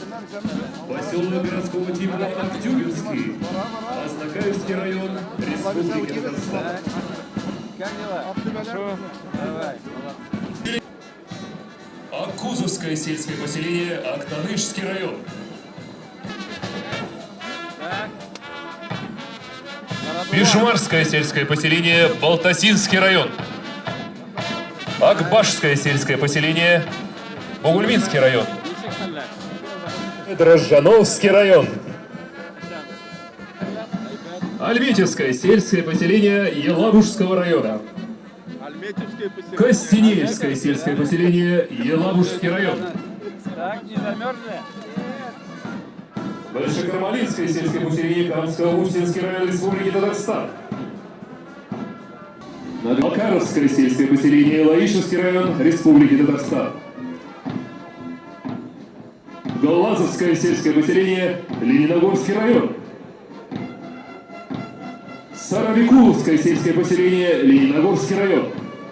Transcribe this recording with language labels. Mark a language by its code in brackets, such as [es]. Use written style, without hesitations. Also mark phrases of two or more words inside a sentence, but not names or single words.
[ru] Поселок городского типа Актюбинский, Азнакаевский район, Республика Татарстан. Аккузовское сельское поселение, Актанышский район. Пешмарское сельское поселение, Балтасинский район. Акбашское сельское поселение, Бугульминский район. Дрожжановский район. Альметьевское сельское поселение Елабужского района. Костенеевское сельское поселение Елабужский район. Так, не замерзли? Большекармалинское сельское поселение Камско-Устинский район Республики Татарстан. Макаровское сельское поселение Лаишевский район Республики Татарстан. Голлазовское сельское поселение Лениногорский район. Сарабекуловское сельское поселение Лениногорский район.